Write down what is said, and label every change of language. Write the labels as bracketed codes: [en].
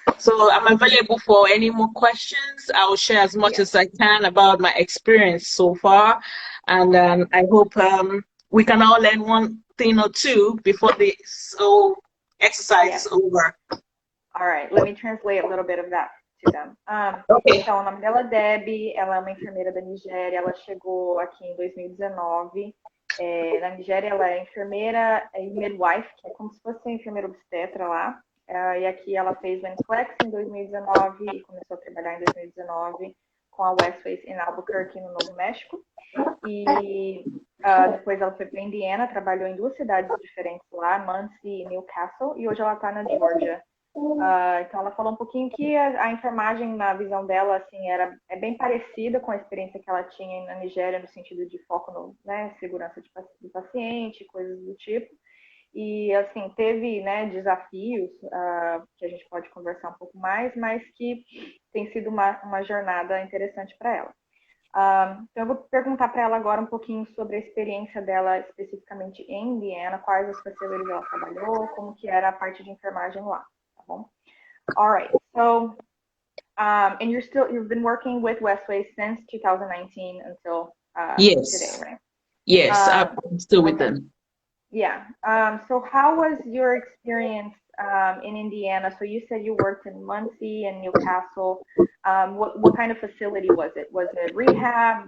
[en] So I'm available for any more questions. I will share as much Yes. as I can about my experience so far. And I hope we can all learn one thing or two before the whole exercise Yes. is over. All right, let me translate a little bit of that to them. Okay. [pt] Então, o nome dela é Debbie, ela é uma enfermeira da Nigéria, ela chegou aqui em 2019. Na Nigéria, ela é enfermeira e midwife, que é como se fosse enfermeira obstetra lá. E aqui ela fez o NCLEX em 2019 e começou a trabalhar em 2019 com a Westways em Albuquerque, no Novo México. E depois ela foi para Indiana, trabalhou em 2 cidades diferentes lá, Muncie e Newcastle, e hoje ela está na Georgia. Então ela falou um pouquinho que a enfermagem, na visão dela, assim, é bem parecida com a experiência que ela tinha na Nigéria, no sentido de foco no, né, segurança do paciente, coisas do tipo. E, assim, teve, né, desafios que a gente pode conversar um pouco mais, mas que tem sido uma jornada interessante para ela. Então eu vou perguntar para ela agora um pouquinho sobre a experiência dela especificamente em Indiana, quais as facilities ela trabalhou, como que era a parte de enfermagem lá. [en] All right. So, and you've been working with Westways since 2019 until Yes. today, right? Yes, I'm still with okay. them. Yeah. So how was your experience in Indiana? So you said you worked in Muncie and Newcastle. What kind of facility was it? Was it rehab?